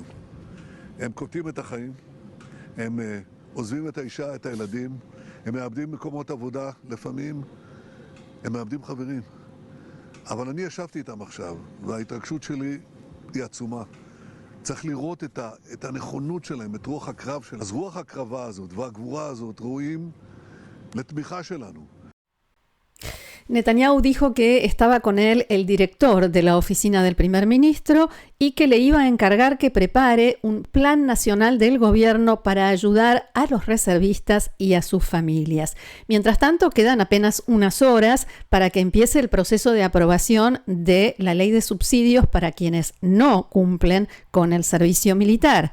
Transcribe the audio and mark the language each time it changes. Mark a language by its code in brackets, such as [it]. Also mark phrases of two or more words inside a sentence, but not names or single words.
[he] הם קוטעים את החיים, הם עוזבים את האישה, את הילדים, הם מאבדים מקומות עבודה לפעמים, הם מאבדים חברים. אבל אני ישבתי איתם עכשיו, וההתרגשות שלי היא עצומה. צריך לראות את הנכונות שלהם, את רוח הקרב שלהם. אז רוח הקרבה הזאת והגבורה הזאת ראויים לתמיכה שלנו. [es] Netanyahu dijo que estaba con él el director de la oficina del primer ministro y que le iba a encargar que prepare un plan nacional del gobierno para ayudar a los reservistas y a sus familias. Mientras tanto, quedan apenas unas horas para que empiece el proceso de aprobación de la ley de subsidios para quienes no cumplen con el servicio militar.